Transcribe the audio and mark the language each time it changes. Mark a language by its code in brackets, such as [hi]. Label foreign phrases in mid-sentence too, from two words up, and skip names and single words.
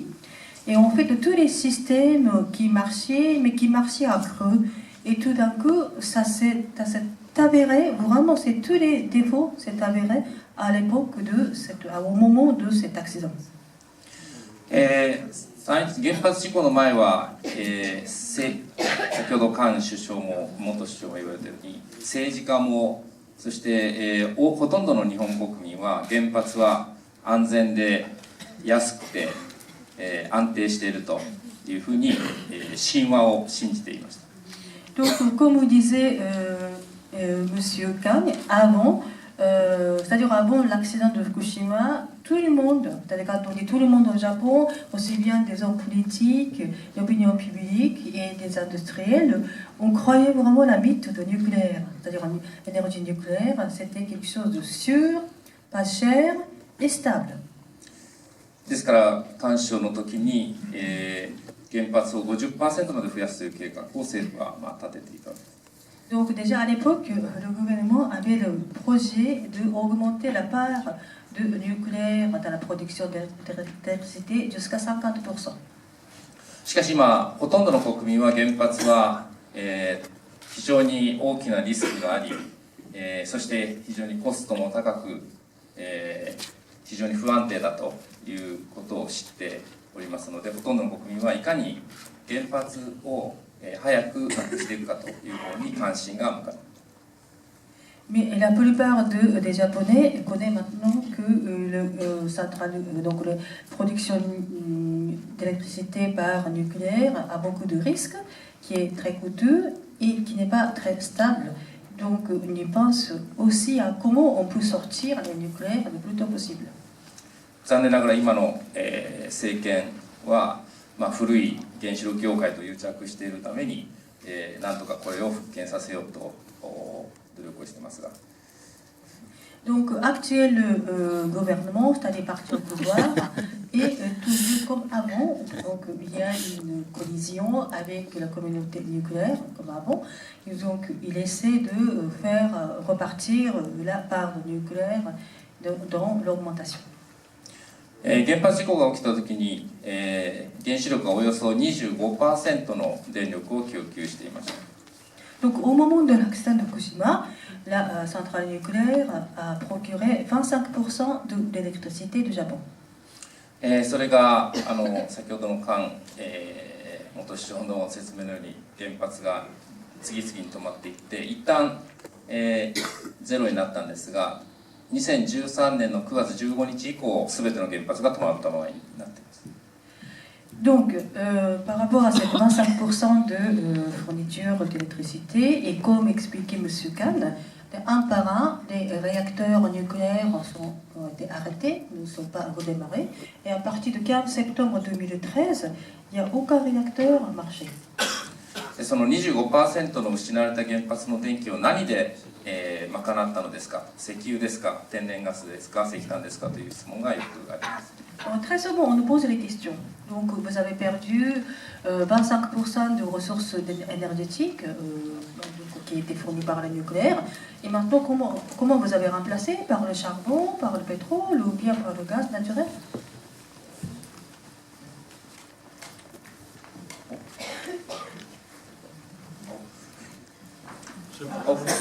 [fr] Et en fait, tous les systèmes qui marchaient, mais qui marchaient à creux, et tout d'un coup, ça s'est avéré, vraiment, c'est tous les défauts s'est avéré à l'époque au moment de cet accident. [ja] 原発事故の前は、先ほど菅首相も元首相も言われたように政治家もそして、ほとんどの日本国民は原発は安全で安くて、安定しているというふうに、神話を信じていました。 [fr] Donc, comme disait Monsieur Kang, avant, c'est-à-dire avant l'accident de Fukushima, tout le monde, c'est-à-dire quand on dit tout le monde au Japon, aussi bien des hommes politiques, l'opinion publique et des industriels, on croyait vraiment la mythe de nucléaire. C'est-à-dire l'énergie nucléaire, c'était quelque chose de sûr, pas cher et stable. [ja] ですから菅首相の時に、原発を 50% まで増やすという計画を政府は立てていたわけです。 [fr] Donc déjà à l'époque, le gouvernement avait le projet d'augmenter la part de nucléaire dans la production d'électricité jusqu'à 50%. [ja] しかし今ほとんどの国民は原発は、非常に大きなリスクがあり、そして非常にコストも高く、非常に不安定だということを知っておりますので、ほとんどの国民はいかに原発を早くなくしていくかという方に関心が向かう。 [fr] Mais la plupart des Japonais connaissent maintenant que donc la production d'électricité par nucléaire a beaucoup de risques, qui est très coûteux et qui n'est pas très stable. Donc on y pense aussi à comment on peut sortir le nucléaire le plus tôt possible. [ja] 残念ながら今の、政権は、古い原子力業界と癒着しているために、なんとかこれを復権させようと努力をしていますが。 [fr] Donc, actuel gouvernement, c'est-à-dire parti au pouvoir, est toujours comme avant. Donc, il y a une collision avec la communauté nucléaire, comme avant. Et donc, il essaie de faire repartir la part nucléaire dans l'augmentation. [ja] 原発事故が起きたときに、原子力がおよそ 25% の電力を供給していました。 [fr] Donc, au moment de l'accident de Fukushima, la centrale nucléaire a procuré 25% de l'électricité du Japon. [ja] それが先ほどの元首相の説明のように原発が次々に止まっていって一旦、ゼロになったんですが、2013年の9月15日以降すべての原発が止まったままになっています。 [fr] Donc, par rapport à ces 25% de fourniture d'électricité, et comme expliquait M. Kahn, un par un, les réacteurs nucléaires ont été arrêtés, ne sont pas redémarrés, et à partir du 15 septembre 2013, il n'y a aucun réacteur marché. [ja] その 25% の失われた原発の電気を何で、賄ったのですか、石油ですか、天然ガスですか、石炭ですかという質問がよくあります。 [fr] Très souvent, on nous pose les questions. Donc, vous avez perdu 25% de ressources énergétiques qui étaient fournies par le nucléaire. Et maintenant, comment vous avez remplacé? Par le charbon, par le pétrole ou bien par le gaz naturel? Oh.